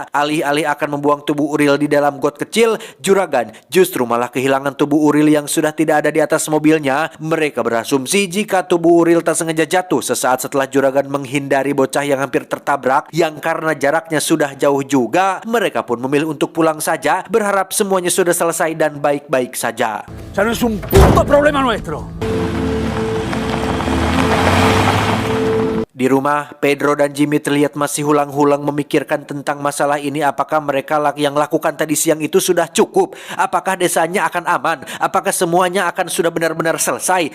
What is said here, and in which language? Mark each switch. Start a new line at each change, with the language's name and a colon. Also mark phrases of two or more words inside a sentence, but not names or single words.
Indonesian: Alih-alih akan membuang tubuh Uril di dalam got kecil, juragan justru malah kehilangan tubuh Uril yang sudah tidak ada di atas mobilnya. Mereka berasumsi jika tubuh Uril tak sengaja jatuh sesaat setelah juragan menghindari bocah yang hampir tertabrak, yang karena jaraknya sudah jauh juga, mereka pun memilih untuk pulang saja, berharap semuanya sudah selesai dan baik-baik saja.
Spanish: Ya no es un puto problema nuestro.
Indonesian: Di rumah, Pedro dan Jimmy terlihat masih hulang-hulang memikirkan tentang masalah ini. Apakah mereka yang lakukan tadi siang itu sudah cukup? Apakah desanya akan aman? Apakah semuanya akan sudah benar-benar selesai?